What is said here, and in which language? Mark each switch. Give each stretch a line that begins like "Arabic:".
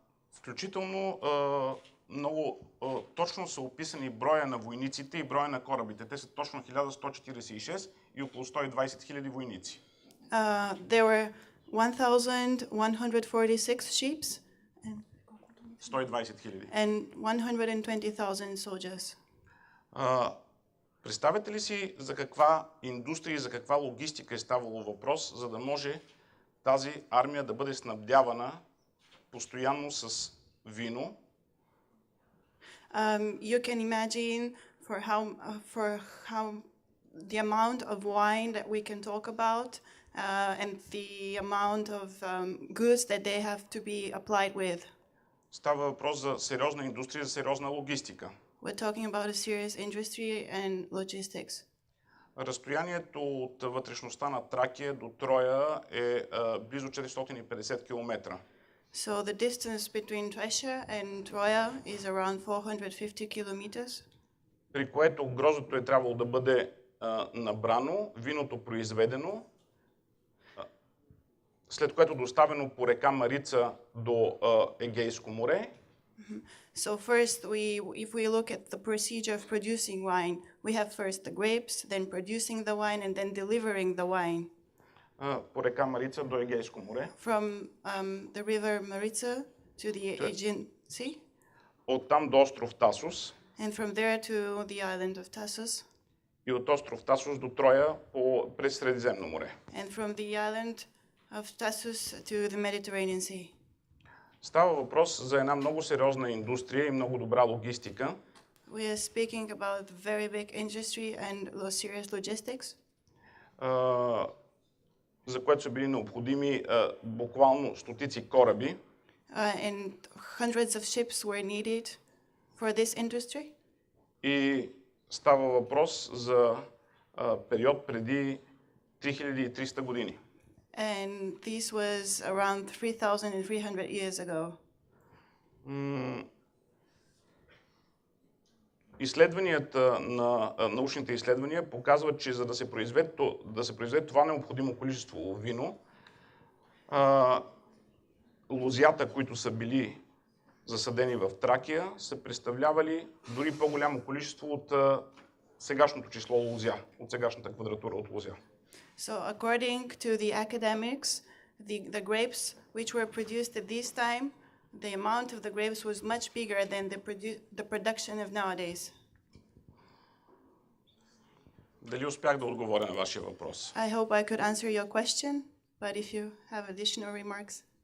Bulgarian: Включително много точно са описани броя на войниците и броя на корабите. Те са точно 1146 и около 120 000 войници.
English: There were 1,146 ships and 120,000 soldiers.
Bulgarian: Представете ли си за каква индустрия и за каква логистика е ставало въпрос, за да може тази армия да бъде снабдявана постоянно с вино?
English: You can imagine for how the amount of wine that we can talk about and the amount of goods that they have to be applied with.
Bulgarian: Става въпрос за сериозна индустрия, за сериозна логистика.
English: We're talking about a serious industry and logistics.
Bulgarian: Разстоянието от вътрешността на Тракия до Троя е близо 450 км.
English: So the distance between Thracia and Troya is around 450 kilometers.
Bulgarian: При което гроздото е трябвало да бъде набрано, виното произведено, след което доставено по река Марица до Егейско море.
English: So first, if we look at the procedure of producing wine, we have first the grapes, then producing the wine, and then delivering the wine.
Bulgarian: По река Марица до Егейско море.
English: From the river Maritsa to the Aegean Sea.
Bulgarian: Оттам до остров Тасос.
English: And from there to the island of Tassos.
Bulgarian: И от остров Тасос до Троя през Средиземно море.
English: And from the island of Tassos to the Mediterranean Sea.
Bulgarian: Става въпрос за една много сериозна индустрия и много добра логистика.
English: We are speaking about very big industry and serious logistics.
Bulgarian: За което са били необходими буквално стотици кораби.
English: And hundreds of ships were needed for this industry.
Bulgarian: и става въпрос за период преди 3300 години.
English: And this was around 3,300 years ago.
Bulgarian: Изследванията научните изследвания показват, че за да се произведе това необходимо количество вино, лозята, които са били засадени в Тракия, са представлявали дори по-голямо количество от сегашното число лозя, от сегашната квадратура от лозя.
English: So according to the academics, the grapes which were produced at this time, the amount of the grapes was much bigger than the production of nowadays.
Bulgarian: Дали успях да отговоря на вашия въпрос?
English: I hope I could answer your question, but if you have additional remarks.